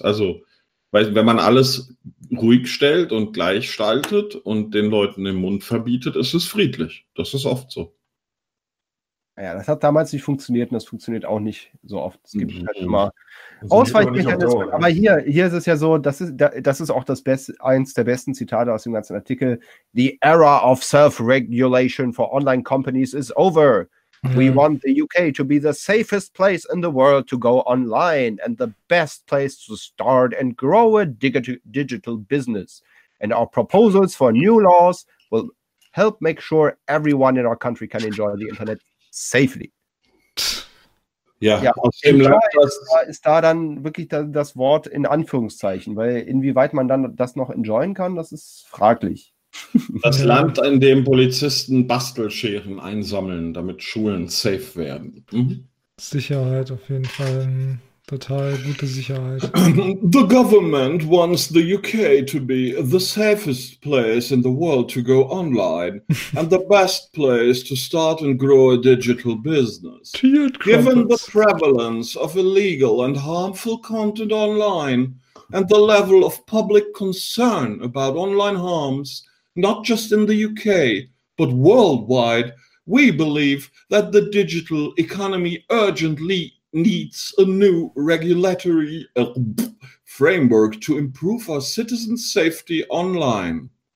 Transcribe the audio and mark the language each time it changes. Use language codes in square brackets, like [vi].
[de] Also, weil, wenn man alles ruhig stellt und gleichschaltet und den Leuten den Mund verbietet, ist es friedlich. Das ist oft so. Naja, das hat damals nicht funktioniert und das funktioniert auch nicht so oft. Es gibt halt immer Ausweichmechanismen. Aber hier ist es ja so, das ist auch das Beste, eins der besten Zitate aus dem ganzen Artikel. [en] The era of self-regulation for online companies is over. We want the UK to be the safest place in the world to go online and the best place to start and grow a digital business. And our proposals for new laws will help make sure everyone in our country can enjoy the internet safely. [de] Ja, aus dem ist da dann wirklich das Wort in Anführungszeichen, weil inwieweit man dann das noch enjoyen kann, das ist fraglich. Das Land, in dem Polizisten Bastelscheren einsammeln, damit Schulen safe werden. Sicherheit auf jeden Fall. Total gute Sicherheit. [en] The government wants the UK to be the safest place in the world to go online and the best place to start and grow a digital business. Given the prevalence of illegal and harmful content online and the level of public concern about online harms, not just in the UK, but worldwide, we believe that the digital economy urgently needs a new regulatory framework to improve our citizen safety online.